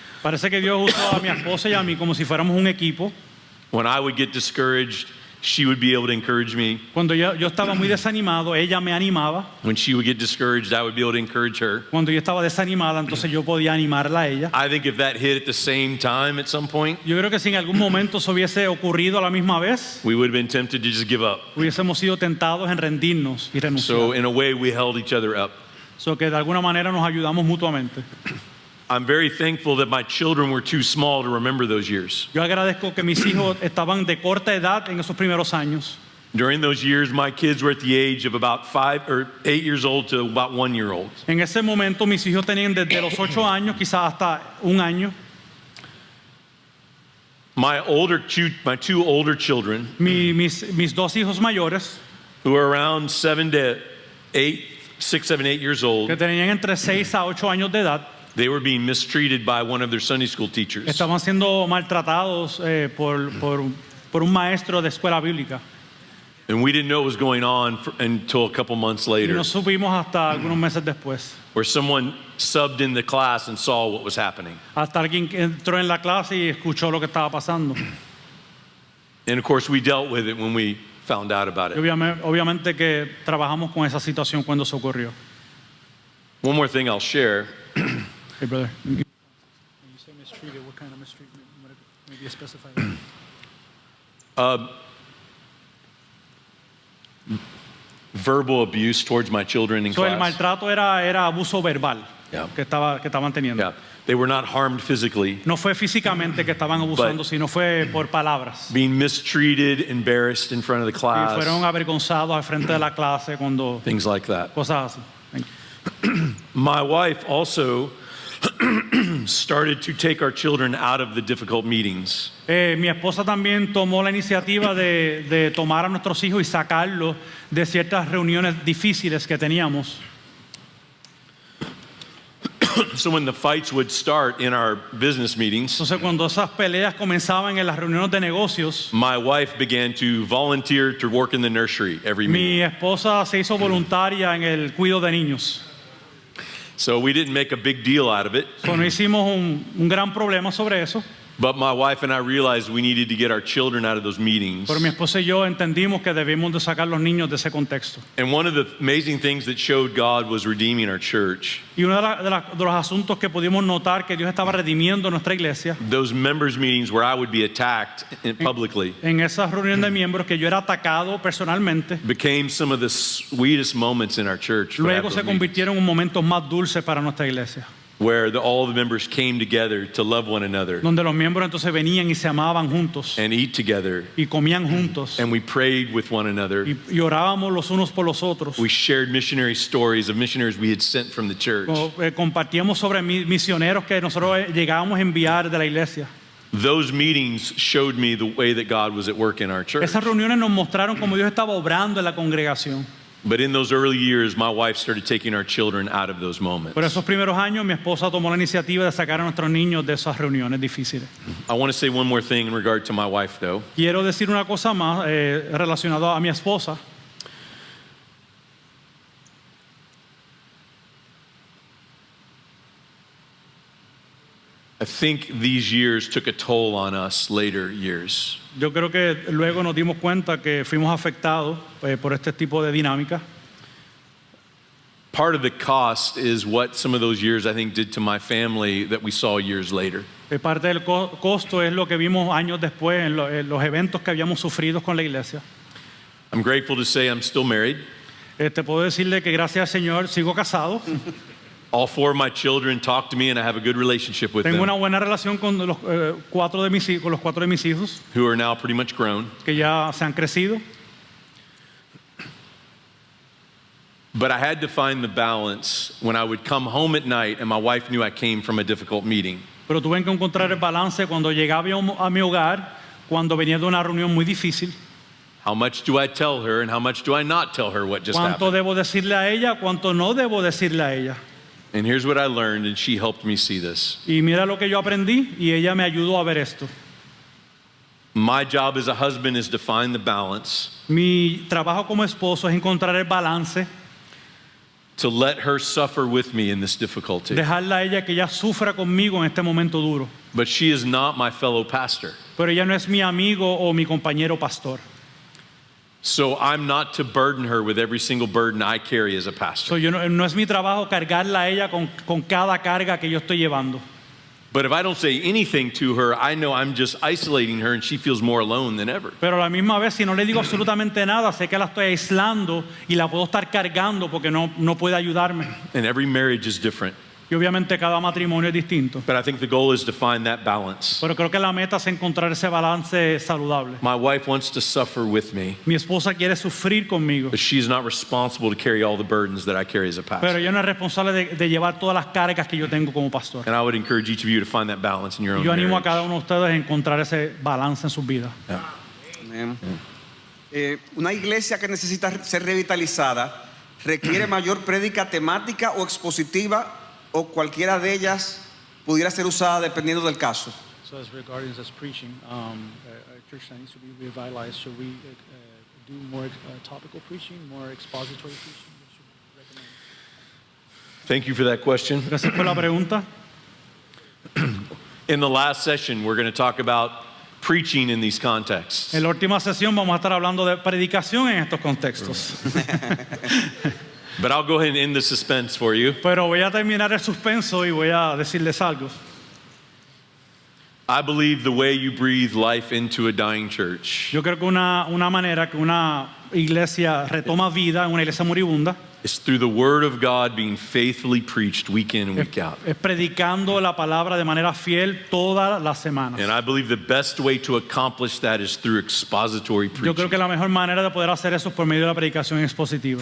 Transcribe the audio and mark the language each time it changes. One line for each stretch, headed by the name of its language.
Spanish: Parece que Dios usó a mi esposa y a mí como si fuéramos un equipo.
English: When I would get discouraged, she would be able to encourage me.
Spanish: Cuando yo estaba muy desanimado, ella me animaba.
English: When she would get discouraged, I would be able to encourage her.
Spanish: Cuando yo estaba desanimada, entonces yo podía animarla a ella.
English: I think if that hit at the same time at some point,
Spanish: Yo creo que si en algún momento eso hubiese ocurrido a la misma vez,
English: we would have been tempted to just give up.
Spanish: hubiésemos sido tentados en rendirnos y
English: So
Spanish: renunciar.
English: in a way, we held each other up.
Spanish: So que de alguna manera nos ayudamos mutuamente.
English: I'm very thankful that my children were too small to remember those years.
Spanish: Yo agradezco que mis hijos estaban de corta edad en esos primeros años.
English: During those years, my kids were at the age of about 5 or 8 years old to about 1 year old.
Spanish: En ese momento mis hijos tenían desde los 8 años, quizás hasta un año.
English: My two older children,
Spanish: Mis dos hijos mayores,
English: who are around 7 to 8, 6, 7, 8 years old,
Spanish: que tenían entre 6 a 8 años de edad,
English: they were being mistreated by one of their Sunday school teachers.
Spanish: estaban siendo maltratados por un maestro de escuela bíblica.
English: And we didn't know what was going on until a couple months
Spanish: Y
English: later,
Spanish: no supimos hasta algunos meses después.
English: where someone subbed in the class and saw what was happening.
Spanish: Hasta alguien que entró en la clase y escuchó lo que estaba pasando.
English: And of course, we dealt with it when we found out about
Spanish: Y
English: it.
Spanish: obviamente que trabajamos con esa situación cuando se ocurrió.
English: One more thing I'll share. Hey, brother. When you say mistreated, what kind of mistreatment? Maybe specify that. Verbal abuse towards my children in
Spanish: So, el
English: class.
Spanish: maltrato era abuso verbal
English: Yeah.
Spanish: que estaban teniendo.
English: Yeah, they were not harmed physically.
Spanish: No fue físicamente que estaban abusando, sino fue por palabras.
English: Being mistreated, embarrassed in front of the
Spanish: Y
English: class,
Spanish: fueron avergonzados al frente de la clase cuando
English: things like that.
Spanish: cosas así.
English: Thank you. My wife also started to take our children out of the difficult meetings.
Spanish: Mi esposa también tomó la iniciativa de tomar a nuestros hijos y sacarlos de ciertas reuniones difíciles que teníamos.
English: So when the fights would start in our business meetings,
Spanish: Entonces, cuando esas peleas comenzaban en las reuniones de negocios,
English: my wife began to volunteer to work in the nursery every meeting.
Spanish: mi esposa se hizo voluntaria en el cuidado de niños.
English: So we didn't make a big deal out of it,
Spanish: So, no hicimos un gran problema sobre eso,
English: but my wife and I realized we needed to get our children out of those meetings.
Spanish: pero mi esposa y yo entendimos que debemos de sacar los niños de ese contexto.
English: And one of the amazing things that showed God was redeeming our church.
Spanish: Y uno de los asuntos que pudimos notar que Dios estaba redimiendo nuestra iglesia,
English: Those members meetings where I would be attacked publicly
Spanish: en esas reuniones de miembros que yo era atacado personalmente,
English: became some of the sweetest moments in our church for
Spanish: luego
English: those
Spanish: se
English: meetings,
Spanish: convirtieron en momentos más dulces para nuestra iglesia,
English: where all the members came together to love one another
Spanish: donde los miembros entonces venían y se amaban juntos
English: and eat together,
Spanish: y comían juntos
English: and we prayed with one another.
Spanish: y orábamos los unos por los otros.
English: We shared missionary stories of missionaries we had sent from the church.
Spanish: Compartíamos sobre misioneros que nosotros llegábamos a enviar de la iglesia.
English: Those meetings showed me the way that God was at work in our church.
Spanish: Esas reuniones nos mostraron cómo Dios estaba obrando en la congregación.
English: But in those early years, my wife started taking our children out of those moments.
Spanish: Por esos primeros años mi esposa tomó la iniciativa de sacar a nuestros niños de esas reuniones difíciles.
English: I want to say one more thing in regard to my wife, though.
Spanish: Quiero decir una cosa más relacionada a mi esposa.
English: I think these years took a toll on us later years.
Spanish: Yo creo que luego nos dimos cuenta que fuimos afectados por este tipo de dinámica.
English: Part of the cost is what some of those years I think did to my family that we saw years later.
Spanish: Parte del costo es lo que vimos años después en los eventos que habíamos sufrido con la iglesia.
English: I'm grateful to say I'm still married.
Spanish: Te puedo decirle que gracias al Señor sigo casado.
English: All 4 of my children talk to me and I have a good relationship with
Spanish: Tengo una
English: them,
Spanish: buena relación con los 4 de mis hijos
English: who are now pretty much grown.
Spanish: que ya se han crecido.
English: But I had to find the balance when I would come home at night and my wife knew I came from a difficult meeting.
Spanish: Pero tuve que encontrar el balance cuando llegaba a mi hogar, cuando venía de una reunión muy difícil.
English: How much do I tell her and how much do I not tell her what just
Spanish: ¿Cuánto happened? debo decirle a ella? ¿Cuánto no debo decirle a ella?
English: And here's what I learned, and she helped me see this.
Spanish: Y mira lo que yo aprendí y ella me ayudó a ver esto.
English: My job as a husband is to find the balance,
Spanish: Mi trabajo como esposo es encontrar el balance,
English: to let her suffer with me in this difficulty.
Spanish: dejarla a ella que ella sufra conmigo en este momento duro.
English: But she is not my fellow pastor.
Spanish: Pero ella no es mi amigo o mi compañero pastor.
English: So I'm not to burden her with every single burden I carry as a pastor.
Spanish: No es mi trabajo cargarla a ella con cada carga que yo estoy llevando.
English: But if I don't say anything to her, I know I'm just isolating her and she feels more alone than ever.
Spanish: Pero a la misma vez, si no le digo absolutamente nada, sé que la estoy aislando y la puedo estar cargando porque no puede ayudarme.
English: And every marriage is different.
Spanish: Y obviamente cada matrimonio es distinto.
English: But I think the goal is to find that balance.
Spanish: Pero creo que la meta es encontrar ese balance saludable.
English: My wife wants to suffer with me,
Spanish: Mi esposa quiere sufrir conmigo,
English: but she's not responsible to carry all the burdens that I carry as a
Spanish: pero
English: pastor.
Spanish: ella no es responsable de llevar todas las cargas que yo tengo como pastor.
English: And I would encourage each of you to find that balance in your own
Spanish: Yo animo a
English: marriage.
Spanish: cada uno de ustedes a encontrar ese balance en sus vidas. Amén. Una iglesia que necesita ser revitalizada requiere mayor prédica temática o expositiva, o cualquiera de ellas pudiera ser usada dependiendo del caso.
English: So as regarding as preaching, a church that needs to be revitalized, should we do more topical preaching, more expository preaching? What should we recommend? Thank you for that question.
Spanish: Gracias por la pregunta.
English: In the last session, we're going to talk about preaching in these contexts.
Spanish: En la última sesión vamos a estar hablando de predicación en estos contextos.
English: But I'll go ahead and end the suspense for you.
Spanish: Pero voy a terminar el suspenso y voy a decirles algo.
English: I believe the way you breathe life into a dying church
Spanish: Yo creo que una manera que una iglesia retoma vida en una iglesia moribunda
English: is through the Word of God being faithfully preached week in and week out.
Spanish: es predicando la palabra de manera fiel todas las semanas.
English: And I believe the best way to accomplish that is through expository
Spanish: Yo creo
English: preaching.
Spanish: que la mejor manera de poder hacer eso es por medio de la predicación expositiva.